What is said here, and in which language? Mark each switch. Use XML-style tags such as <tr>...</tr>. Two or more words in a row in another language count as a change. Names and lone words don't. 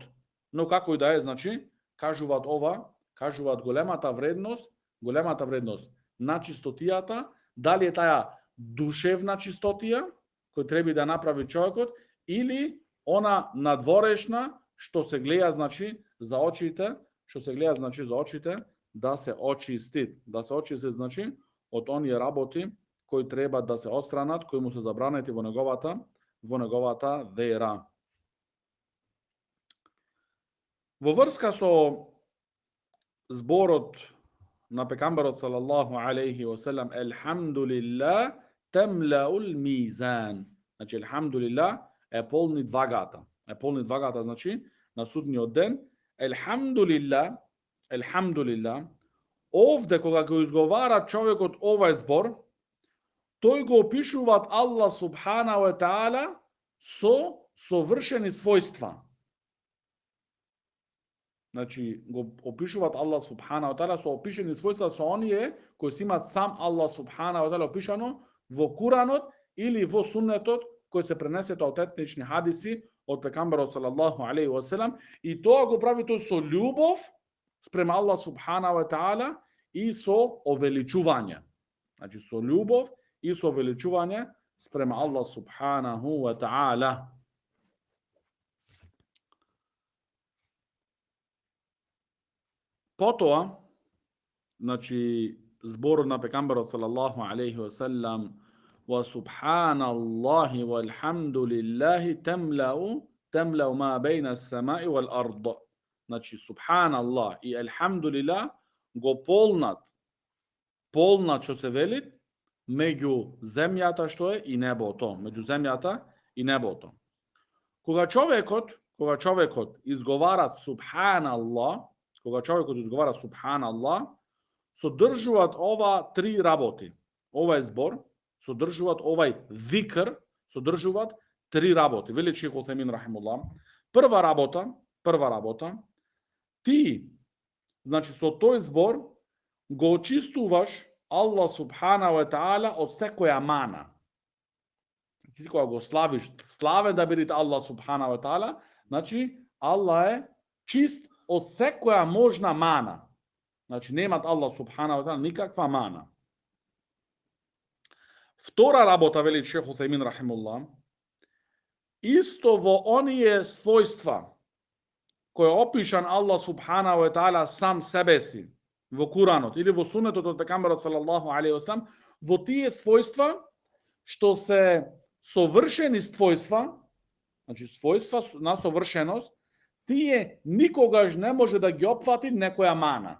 <mk>Но како и да е, значи, кажуваат големата вредност на чистотијата, дали е таа душевна чистотија кој треба да направи човекот или она надворешна што се гледа, значи, за очите, да се очисти, значи, од оние работи кои треба да се отстранат, кои му се забранети во неговата вера. Во врска со зборот на пекамберот</mk> <ar>صلى الله عليه وسلم, الحمد لله تملأ الميزان.</ar> <mk>Значи, елхамдулилlah е полнит вагата. Значи, на судниот ден,</mk> <ar>الحمد لله، الحمد لله,</ar> <mk>овде кога га изговара човјек од овај збор, той го опишуваат</mk> <ar>الله سبحانه وتعالى</ar> <mk>со совршени својства. Значи, го опишуваат</mk> <ar>الله سبحانه وتعالى</ar> <mk>со опишени својства со оние кои си имаат сам</mk> <ar>الله سبحانه وتعالى</ar> <mk>опишано во Куранот или во Суннетот, кои се пренесет аутентични хадиси од пекамберот</mk> <ar>صلى الله عليه وسلم,</ar> <mk>и тоа го прави тој со љубов спрема</mk> <ar>الله سبحانه وتعالى</ar> <mk>и со овеличување. Значи, со љубов и со увеличување спрема</mk> <ar>الله سبحانه وتعالى.</ar> <mk>Потоа, значи, зборот на пекамберот</mk> <ar>صلى الله عليه وسلم, وسبحان الله والحمد لله تملأ ما بين السماء والأرض.</ar> <mk>Значи, subhanallah и alhamdulillah го полнат што се велит меѓу земјата што е и небото, меѓу земјата и небото. Кога човекот изговара subhanallah, содржуваат ова три работи. Ова е збор, содржуваат овај викр, содржуваат три работи. Вели Шейх Утхаймин рахимуллах. Прва работа, ти, значи со тој збор го очистуваш</mk> <ar>الله سبحانه وتعالى</ar> <mk>од секоја мана. Ти кога го славиш, славе да бидите</mk> <ar>الله سبحانه وتعالى,</ar> <mk>значи Allah е чист од секоја можна мана. Значи немат</mk> <ar>الله سبحانه وتعالى</ar> <mk>никаква мана. Втора работа, вели Шейх Утхаймин рахимуллах, исто во оние својства кои опишан</mk> <ar>الله سبحانه وتعالى</ar> <mk>сам себе си во Куранот или во Суннетот од пекамберот</mk> <ar>صلى الله عليه وسلم,</ar> <mk>во тие својства што се совршени својства, значи својства на совршеност, тие никогаш не може да ги опфати некоја мана.</mk>